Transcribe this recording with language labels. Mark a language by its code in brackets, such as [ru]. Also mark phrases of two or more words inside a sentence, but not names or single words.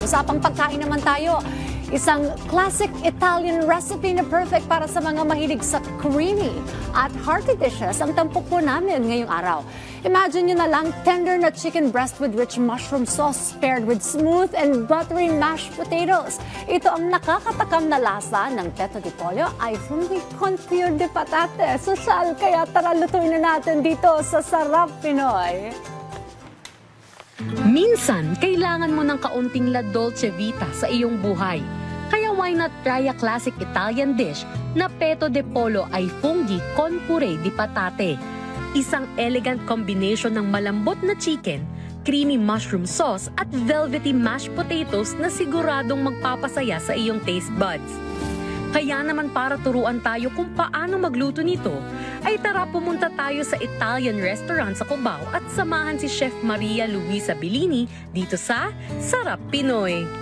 [tl] Usapang pagkain naman tayo. Isang [en] classic Italian recipe [tl] na perfect para sa mga mahilig sa creamy at [en] hearty dishes [tl] ang tampok po namin ngayong araw. [en] Imagine [tl] nyo na lang [en] tender na chicken breast with rich mushroom sauce paired with smooth and buttery mashed potatoes. [tl] Ito ang nakakatakam na lasa ng peto di pollo ay fungi con pure de patate. Sosyal, kaya tara lutuin na natin dito sa Sarap Pinoy. Minsan, kailangan mo ng kaunting [it] la dolce vita [tl] sa iyong buhay. Kaya [en] why not try a classic Italian dish [tl] na peto de pollo ay funghi con puree di patate. Isang [en] elegant combination [tl] ng malambot na chicken, [en] creamy mushroom sauce [tl] at [en] velvety mashed potatoes [tl] na siguradong magpapasaya sa iyong [en] taste buds. [tl] Kaya naman para turuan tayo kung paano magluto nito, ay tara pumunta tayo sa [en] Italian restaurant [tl] sa Cubao at samahan si Chef Maria Luisa Bellini dito sa Sarap Pinoy.